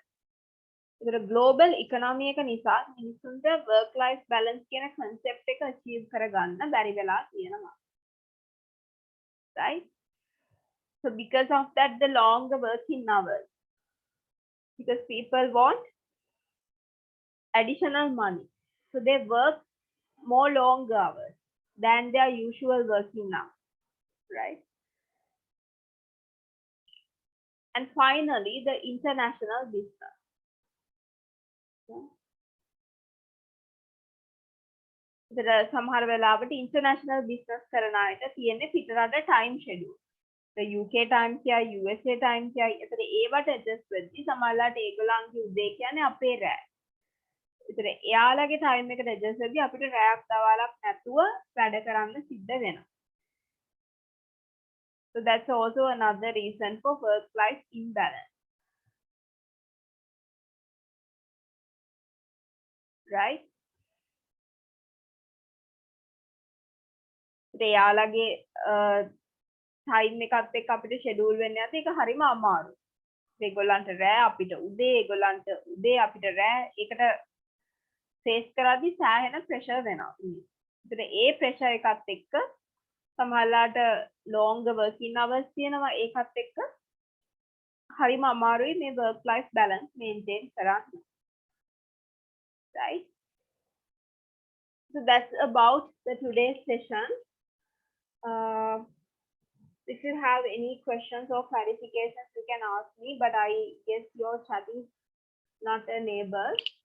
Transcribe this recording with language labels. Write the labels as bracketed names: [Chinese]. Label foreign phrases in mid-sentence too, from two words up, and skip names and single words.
[Sinhala] ඒතර [English] global economy [Sinhala] එක නිසා මිනිස්සුන්ට [English] work life balance [Sinhala] කියන concept එක achieve කරගන්න බැරි වෙලා තියෙනවා. Right? [English] So because of that, the longer working hours, because people want additional money, so they work more longer hours than their usual working hours, right? And finally, the international business. [Sinhala] සමහර වෙලාවට [English] international business [Sinhala] කරන අයට තියෙන්නේ පිටරට [English] time schedule. The UK time [Sinhala] කියයි, USA time කියයි. ඒතර ඒවට adjust වෙද්දී සමහරලාට ඒගොල්ලන්ගේ උදේ කියන්නේ අපේ රෑ. ඒතර එයාලගේ time එකට adjust වෙද්දී අපිට රෑක් දවල්ක් නැතුව වැඩ කරන්න සිද්ධ වෙනවා. [English] So that's also another reason for work-life imbalance. Right? [Sinhala] එයාලගේ time එකත් එක්ක අපිට schedule වෙන්න යද්දී ඒක හරිම අමාරුයි. ඒගොල්ලන්ට රෑ අපිට උදේ, ඒගොල්ලන්ට උදේ අපිට රෑ. ඒකට face කරද්දී සෑහෙන pressure වෙනවා. ඒතර ඒ pressure එකත් එක්ක සමහරලාට [English] longer working hours [Sinhala] තියෙනවා. ඒකත් එක්ක හරිම අමාරුයි මේ [English] work life balance maintain [Sinhala] කරන්න. right? [English] So that's about the today's session. If you have any questions or clarifications, you can ask me, but I guess your chat is not enabled.